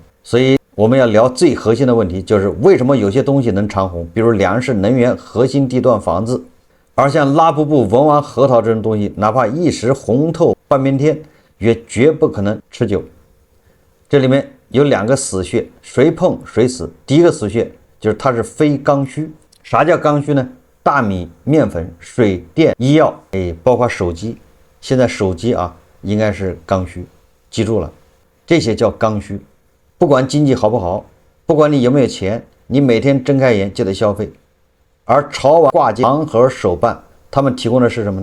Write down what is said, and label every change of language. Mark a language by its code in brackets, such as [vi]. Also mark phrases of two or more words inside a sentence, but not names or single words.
[zh] 所以我們要聊最核心的問題，就是為什麼有些東西能長紅，比如糧食、能源、核心地段、房子，而像拉布布、文玩、核桃這種東西，哪怕一時紅透半邊天，也絕不可能持久。這裡面有2個死穴，誰碰誰死。第一個死穴就是它是非剛需。啥叫剛需呢？大米、麵粉、水電、醫藥，包括手機。現在手機啊，應該是剛需，記住了，這些叫剛需。不管經濟好不好，不管你有沒有錢，你每天睜開眼就得消費。而炒碗掛件、盲盒手辦，他們提供的是什麼呢？